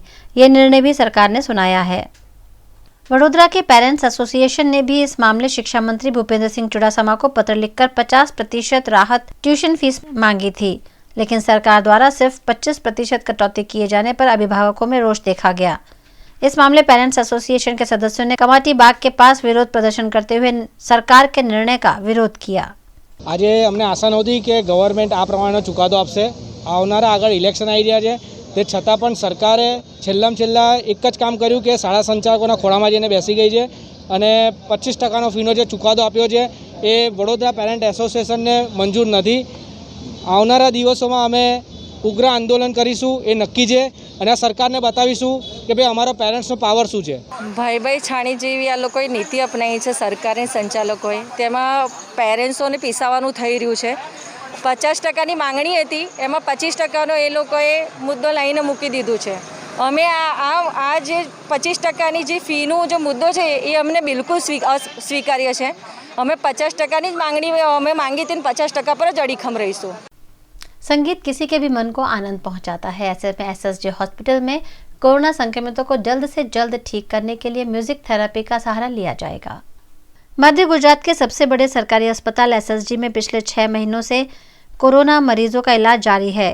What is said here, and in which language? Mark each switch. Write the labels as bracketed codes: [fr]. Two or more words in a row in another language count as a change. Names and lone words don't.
[hi] ये निर्णय भी सरकार ने सुनाया है। वडोदरा के पेरेंट्स एसोसिएशन ने भी इस मामले शिक्षा मंत्री भूपेंद्र सिंह चुड़ासमा को पत्र लिखकर 50% राहत [en] tuition fees [hi] मांगी थी, लेकिन सरकार द्वारा सिर्फ 25% कटौती किए जाने पर अभिभावकों में रोष देखा गया। इस मामले पेरेंट्स एसोसिएशन के सदस्यों ने कमाटी बाग के पास विरोध प्रदर्शन करते हुए सरकार के निर्णय का विरोध किया। [gu] આજ અમને આશા નહોતી કે ગવર્નમેન્ટ આ પ્રમાણે ચુકાદો આપશે। આવનારા આગળ ઇલેક્શન આઈ રહ્યા છે, તે છતાં પણ સરકારે છેલ્લામાં છેલ્લા એક જ કામ કર્યું કે શાળા સંચાલકોના ખોળામાં જઈને બેસી ગઈ છે અને 25% ફીનો જે ચુકાદો આપ્યો છે એ વડોદરા પેરેન્ટ એસોસિએશનને મંજૂર નથી। આવનારા દિવસોમાં અમે ઉગ્ર આંદોલન કરીશું એ નક્કી છે અને સરકારને બતાવીશું કે ભાઈ અમારો પેરેન્ટ્સનો પાવર શું છે। ભાઈ છાણી જેવી આ લોકોએ નીતિ અપનાવી છે સરકારી સંચાલકોએ, તેમાં પેરેન્ટ્સોને પીસાવાનું થઈ રહ્યું છે। 50%ની માંગણી હતી, એમાં 25%નો એ લોકોએ મુદ્દો લાવીને મૂકી દીધું છે। અમે આ જે 25%ની જે ફીનો જે મુદ્દો છે એ અમને બિલકુલ સ્વીકાર્ય છે। અમે 50%ની જ માંગણી અમે માંગી હતી, 50% પર જ અડીખમ રહીશું। [hi] संगीत किसी के भी मन को आनंद पहुंचाता है। ऐसे में एसएसजे हॉस्पिटल में कोरोना संक्रमितों को जल्द से जल्द ठीक करने के लिए [en] music therapy [hi] का सहारा लिया जाएगा। मध्य गुजरात के सबसे बड़े सरकारी अस्पताल एसएसजी में पिछले 6 महीनों से कोरोना मरीजों का इलाज जारी है।